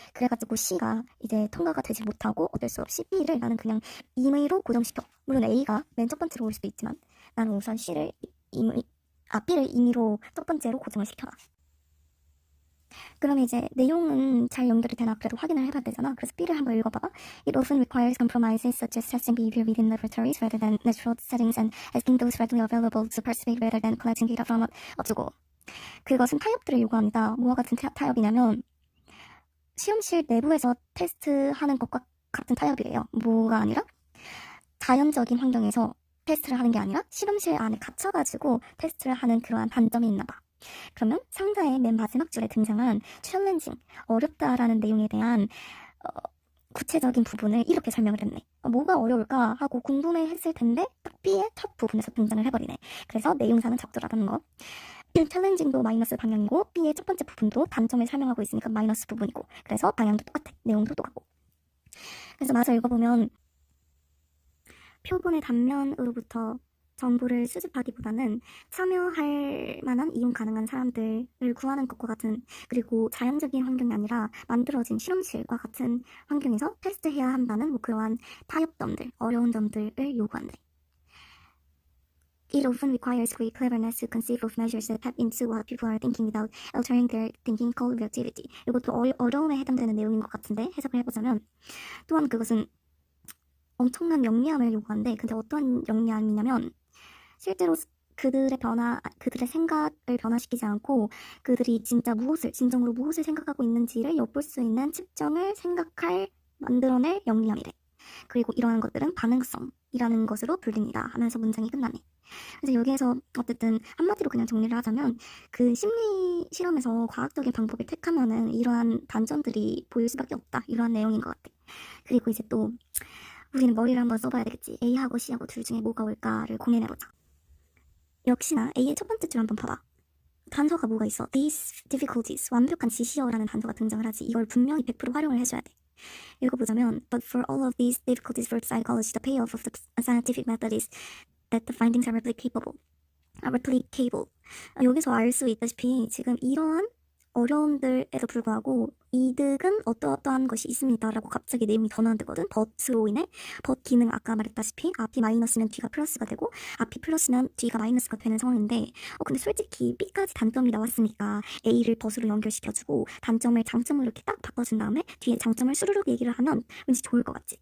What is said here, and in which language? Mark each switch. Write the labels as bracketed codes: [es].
[ko] 그래가지고 C가 이제 통과가 되지 못하고 어쩔 수 없이 B를 나는 그냥 임의로 고정시켜. 물론 A가 맨 첫 번째로 올 수도 있지만 나는 우선 B를 임의로 첫 번째로 고정을 시켜놔. 그럼 이제 내용은 잘 연결이 되나 그래도 확인을 해봐야 되잖아. 그래서 B를 한번 읽어봐봐. [en] It often requires compromises such as testing behavior within laboratories rather than natural settings and asking those readily available to participate rather than collecting data from 어쩌고. [ko] 그것은 타협들을 요구합니다. 뭐와 같은 타협이냐면 실험실 내부에서 테스트하는 것과 같은 타협이래요. 뭐가 아니라 자연적인 환경에서 테스트를 하는 게 아니라 실험실 안에 갇혀가지고 테스트를 하는 그러한 반점이 있나 봐. 그러면 상자의 맨 마지막 줄에 등장한 챌린징, 어렵다라는 내용에 대한 구체적인 부분을 이렇게 설명을 했네. 뭐가 어려울까 하고 궁금해했을 텐데 딱 B의 첫 부분에서 등장을 해버리네. 그래서 내용상은 적절하다는 거. 챌린징도 마이너스 방향이고 B의 첫 번째 부분도 단점을 설명하고 있으니까 마이너스 부분이고 그래서 방향도 똑같아. 내용도 똑같고. 그래서 마저 읽어보면 표본의 단면으로부터 정보를 수집하기보다는 참여할 만한 이용 가능한 사람들을 구하는 것과 같은 그리고 자연적인 환경이 아니라 만들어진 실험실과 같은 환경에서 테스트해야 한다는 뭐 그러한 타협점들, 어려운 점들을 요구한대. [en] It often requires great cleverness to conceive of measures that tap into what people are thinking without altering their thinking called reactivity. [ko] 이것도 어려움에 해당되는 내용인 것 같은데 해석을 해보자면 또한 그것은 엄청난 영리함을 요구하는데 근데 어떤 영리함이냐면 실제로 그들의 생각을 변화시키지 않고 그들이 진정으로 무엇을 생각하고 있는지를 엿볼 수 있는 측정을 만들어낼 영리함이래. 그리고 이러한 것들은 반응성이라는 것으로 불립니다 하면서 문장이 끝나네. 그래서 여기에서 어쨌든 한마디로 그냥 정리를 하자면 그 심리 실험에서 과학적인 방법을 택하면은 이러한 단점들이 보일 수밖에 없다. 이러한 내용인 것 같아. 그리고 이제 또 우리는 머리를 한번 써봐야 되겠지. A하고 C하고 둘 중에 뭐가 올까를 고민해보자. 역시나 A의 첫 번째 줄 한번 봐봐. 단서가 뭐가 있어? [en] These difficulties, [ko] 완벽한 지시어라는 단서가 등장을 하지. 이걸 분명히 100% 활용을 해줘야 돼. 읽어보자면 [en] But for all of these difficulties for psychology, the payoff of the scientific method is that the findings are replicable. [ko] 여기서 알 수 있다시피 지금 이러한 어려움들에도 불구하고 이득은 어떠한 것이 있습니다 라고 갑자기 내용이 더 나온다거든. but로 인해 but 기능 아까 말했다시피 앞이 마이너스면 뒤가 플러스가 되고 앞이 플러스면 뒤가 마이너스가 되는 상황인데 근데 솔직히 B까지 단점이 나왔으니까 A를 but으로 연결시켜주고 단점을 장점으로 이렇게 딱 바꿔준 다음에 뒤에 장점을 수르륵 얘기를 하면 왠지 좋을 것 같지.